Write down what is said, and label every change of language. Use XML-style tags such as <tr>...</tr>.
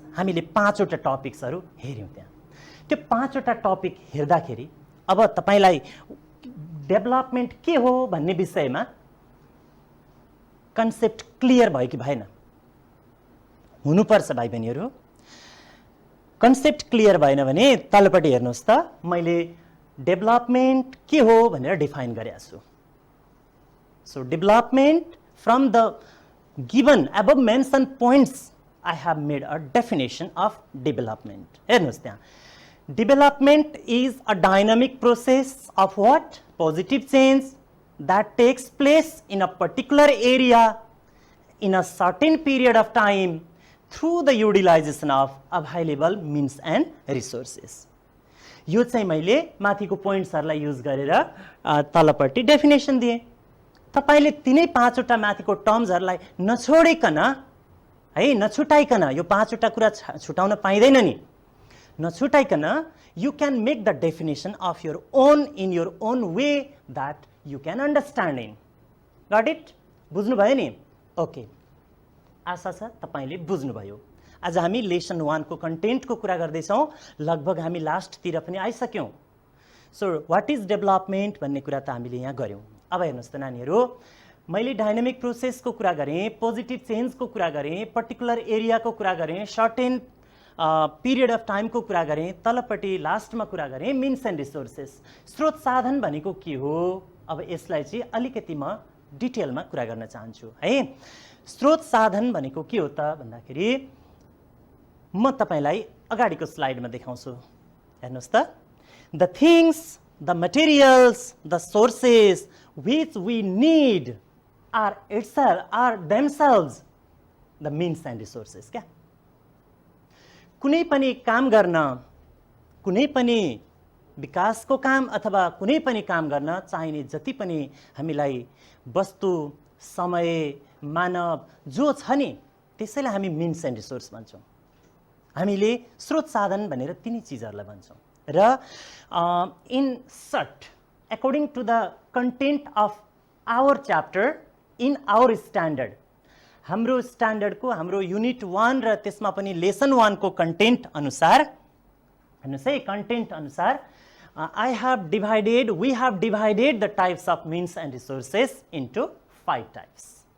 <ne>हामीले 5 वटा टपिक्सहरु हेर्यौं त्यहाँ। त्यो 5 वटा टपिक हेर्दाखेरि अब तपाईलाई डेभलपमेन्ट के हो भन्ने विषयमा कन्सेप्ट क्लियर भयो कि भएन? हुनुपर्छ भाइ बहिनीहरु। कन्सेप्ट क्लियर भएन भने तलपट्टि हेर्नुस् त, मैले डेभलपमेन्ट के हो भनेर डिफाइन गरेको छु।</ne> <en>So development from the given above mentioned points I have made a definition of development.</en> <ne>हेर्नुस् त्यहाँ,</ne> <en>development is a dynamic process of what? Positive change that takes place in a particular area in a certain period of time through the utilization of available means and resources.</en> <ne>यो चाहिँ मैले माथिको पोइन्ट्सहरुलाई use गरेर तलपट्टि definition दिए। तपाईले तिनै 5 वटा माथिको टर्म्सहरुलाई नछोडिकन है, नछुटाइकन, यो 5 वटा कुरा छुटाउन पाइदैन नि, नछुटाइकन</ne> <en>you can make the definition of your own in your own way that you can understand in. Got it?</en> <ne>बुझ्नु भयो नि? ओके, आशा छ तपाईले बुझ्नु भयो। आज हामी लेसन 1 को कन्टेन्टको कुरा गर्दै छौं, लगभग हामी लास्ट तिर पनि आइसक्यौं।</ne> <en>so what is development</en> <ne>भन्ने कुरा त हामीले यहाँ गर्यौं। अब हेर्नुस् त नानीहरु, मैले डायनामिक प्रोसेसको कुरा गरे, पोजिटिभ चेन्जको कुरा गरे, पर्टिकुलर एरियाको कुरा गरे, सर्टेन पिरियड अफ टाइमको कुरा गरेँ, तलपट्टि लास्टमा कुरा गरेँ मिन्स एन्ड रिसोर्सेस। स्रोत साधन भनेको के हो, अब यसलाई चाहिँ अलिकति म डिटेलमा कुरा गर्न चाहन्छु है। स्रोत साधन भनेको के हो त भन्दाखेरि म तपाईलाई अगाडिको स्लाइडमा देखाउँछु। हेर्नुहोस् त,</ne> <en>The things, the materials, the sources which we need are themselves the means and resources।</en> <ne>क्या कुनै पनि काम गर्न, कुनै पनि विकासको काम अथवा कुनै पनि काम गर्न चाहिने जति पनि हामीलाई वस्तु, समय, मानव जो छ नि त्यसैलाई हामी मिन्स एन्ड रिसोर्स भन्छौँ। हामीले स्रोत साधन भनेर तिनी चिजहरूलाई भन्छौँ।</ne> <en>र in short, according to the content of our chapter in our standard,</en> <ne>हाम्रो स्ट्यान्डर्डको हाम्रो युनिट 1 र त्यसमा पनि लेसन 1 को कन्टेन्ट अनुसार,</ne> <en>हेर्नुहोस् है, कन्टेन्ट अनुसार we have divided the types of means and resources into 5 types।</en>